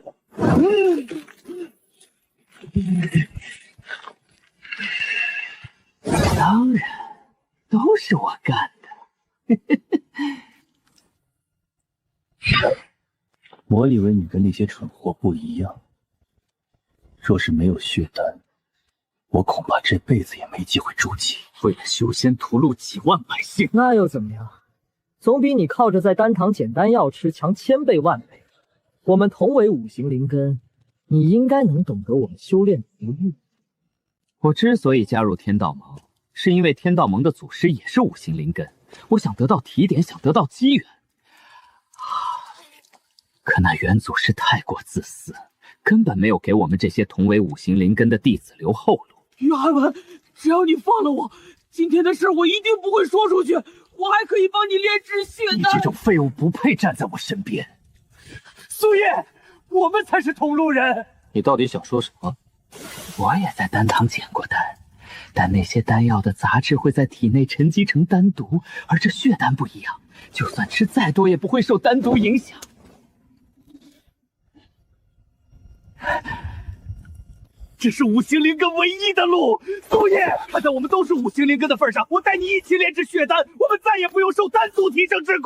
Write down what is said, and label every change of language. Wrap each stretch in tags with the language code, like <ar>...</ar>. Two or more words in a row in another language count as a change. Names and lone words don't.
<zh>當然。都是我幹的。我以為你跟那些蠢貨不一樣，若是沒有血丹，我恐怕這輩子也沒機會築基。為了修仙屠戮幾萬百姓，那又怎麼樣？總比你靠着在丹堂撿丹藥吃強千倍萬倍。我們同為五行靈根，你應該能懂得我們修煉的不易。我之所以加入天道盟，是因為天道盟的祖師也是五行靈根，我想得到提點，想得到機緣。可那元祖師太過自私，根本沒有給我們這些同為五行靈根的弟子留後路。於寒文，只要你放了我，今天的事我一定不會說出去，我還可以幫你煉製血丹。你這種廢物不配站在我身邊。蘇葉，我們才是同路人。你到底想說什麼？我也在丹堂撿过丹，但那些丹药的杂质会在体内沉积成丹毒，而这血丹不一样，就算吃再多也不会受丹毒影响。这是五行灵根唯一的路，苏叶，看在我们都是五行灵根的份上，我带你一起炼制血丹，我们再也不用受丹素提升之苦。</zh>